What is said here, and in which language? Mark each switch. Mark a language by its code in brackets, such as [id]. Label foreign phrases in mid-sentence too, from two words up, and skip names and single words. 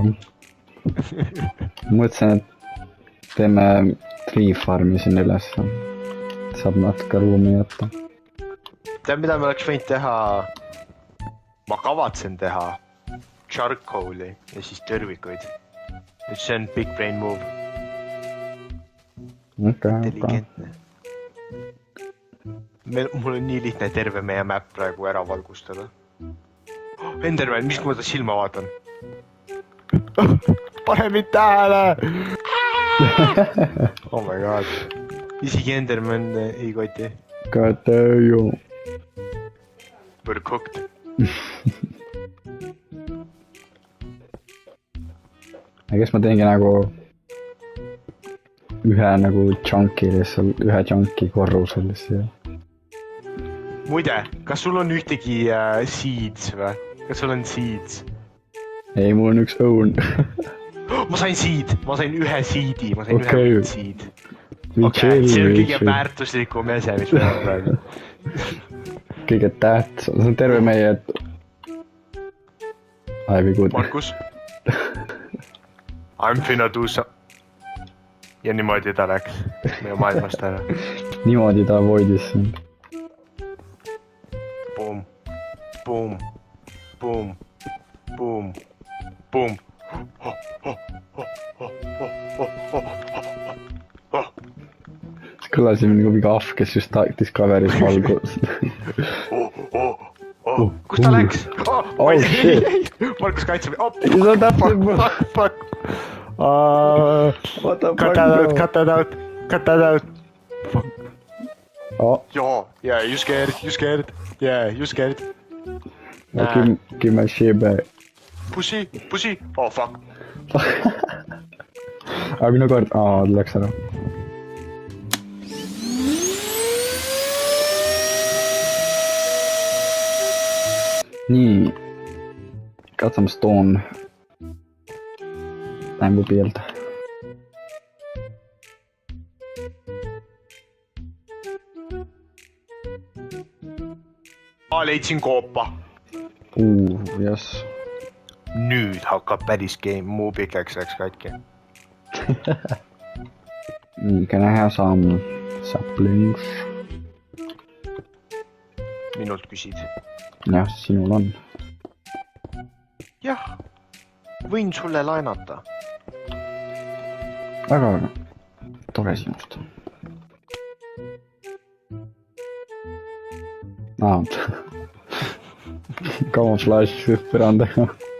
[et] Mõtlesin, et teeme tree farmi siin üles. Saab natuke ruumi jätta. Tead, mida me oleks võinud teha? Ma kavatsen teha charcoal'i ja siis tõrvikuid. See on [en] big brain move. [et] Intelligentne. Mul on nii lihtne terve meie map praegu ära valgustada. Enderman, mis kui ma ta silma vaatan? Pane mind tähele! [en] Oh my god. [et] Isegi Enderman ei koti. [en] God damn. We're cooked. [et] Kes ma teengi nagu ühe nagu chunky lihtsalt, ühe chunky korrusel siia. Muide, kas sul on ühtegi seeds või? Kas sul on seeds? Ei, mul on üks õun. Ma sain seed, ma sain ühe seedi, ma sain ühe seed. Okei, see on kõige väärtuslikum ese, mis meil on praegu. Kõige tähtsam, see on terve meie... Ai, või good. [en] Markus? I'm finna do some. [et] Ja niimoodi ta läks meie maailmast ära. Niimoodi ta avoidis sind. Boom, boom, boom, boom, boom. Kõlasime nagu mingi ahv, kes just Discovery's valgus. Kus ta läks? [en] Oh shit! [et] Markus kaitseb. See on täpselt mul. [en] Fuck. What the Cut fuck, that out, bro? cut that out, cut that out. Fuck. Oh, Yeah, you scared, you scared. Yeah, you scared. give my shit back. Pussy, pussy. Oh fuck. [et] Aga minu kord... ta läks ära. Nii. [en] Got some stone. [et] Mängupield. Ma leidsin koopa. Yes. Nüüd hakkab päris game, muu pikaks läks katki. Nii, [en] can I have some saplings? [et] Minult küsid. Jah, sinul on. Jah, võin sulle laenata. Väga tore sinust. Camouflage põrandaga.